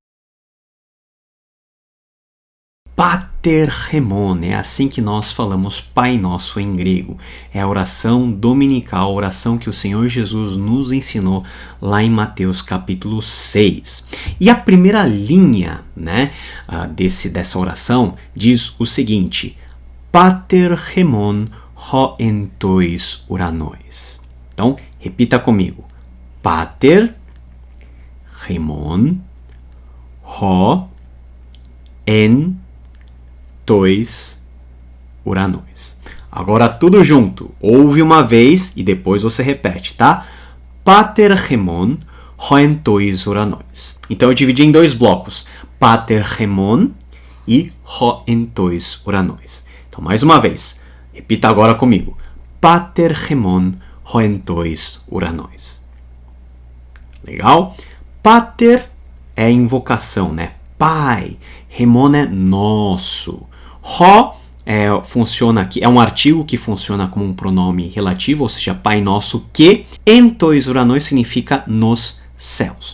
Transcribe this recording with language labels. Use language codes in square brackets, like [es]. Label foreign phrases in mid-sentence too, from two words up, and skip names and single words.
[pt] Paterchemon, é assim que nós falamos Pai Nosso em grego. É a oração dominical, a oração que o Senhor Jesus nos ensinou lá em Mateus capítulo 6. E a primeira linha, dessa oração diz o seguinte: [el] Πάτερ ἡμῶν ὁ ἐν τοῖς οὐρανοῖς. [pt] Então, repita comigo. [el] Πάτερ ἡμῶν ὁ ἐν τοῖς οὐρανοῖς. [pt] Agora tudo junto. Ouve uma vez e depois você repete, tá? [el] Πάτερ ἡμῶν ὁ ἐν τοῖς οὐρανοῖς. [pt] Então eu dividi em dois blocos. [el] Πάτερ ἡμῶν e ὁ ἐν τοῖς οὐρανοῖς. [pt] Então mais uma vez. Repita agora comigo. [el] Πάτερ ἡμῶν ὁ ἐν τοῖς οὐρανοῖς. [pt] Legal? Pater é invocação, né? Pai. Remon é nosso. Ho funciona aqui, é um artigo que funciona como um pronome relativo, ou seja, Pai Nosso que. [el] Ἐν τοῖς οὐρανοῖς [pt] significa nos céus.